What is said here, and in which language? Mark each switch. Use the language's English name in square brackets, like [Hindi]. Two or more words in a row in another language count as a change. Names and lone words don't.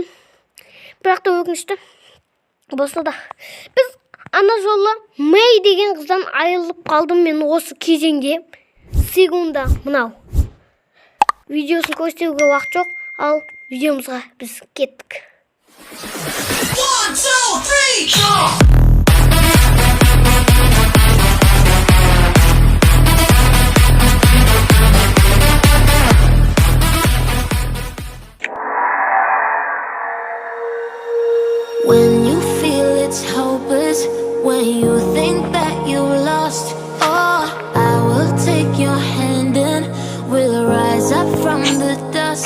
[Kazakh] Бірақ та өкінішті. Болса да, біз ана жолы Мэй деген қыздан айырылып қалдым мен осы кезеңде. Секунда мынау. Видеосын көрсетуге уақыт жоқ, ал видеомызға біз кеттік. [English] 1, 2, 3, jump! When you feel it's hopeless, when you think that you lost, oh, I will take your hand and we'll rise up from the dust.